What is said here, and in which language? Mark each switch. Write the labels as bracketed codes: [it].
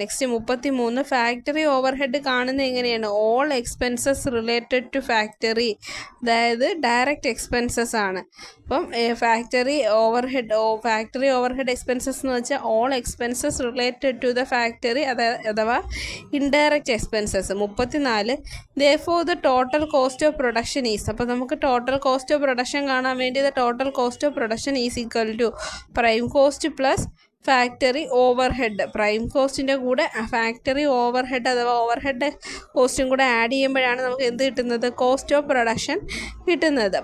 [ml] Next 33. Factory overhead കാണുന്നത് എങ്ങനെയാണ്, all expenses related to factory, അതായത് ഡയറക്റ്റ് എക്സ്പെൻസസ് ആണ്. അപ്പം ഫാക്ടറി ഓവർഹെഡ് എക്സ്പെൻസസ് എന്ന് വെച്ചാൽ all expenses related to the factory അഥവാ indirect expenses. 34. [en] therefore the total cost of production is. [ml] അപ്പോൾ നമുക്ക് ടോട്ടൽ കോസ്റ്റ് ഓഫ് പ്രൊഡക്ഷൻ കാണാൻ വേണ്ടി [en] Total cost of production is equal to prime cost plus factory overhead. [ml] Prime കോസ്റ്റിൻ്റെ കൂടെ factory overhead അഥവാ overhead കോസ്റ്റും കൂടെ add ചെയ്യുമ്പോഴാണ് നമുക്ക് എന്ത് കിട്ടുന്നത്, കോസ്റ്റ് ഓഫ് പ്രൊഡക്ഷൻ കിട്ടുന്നത്.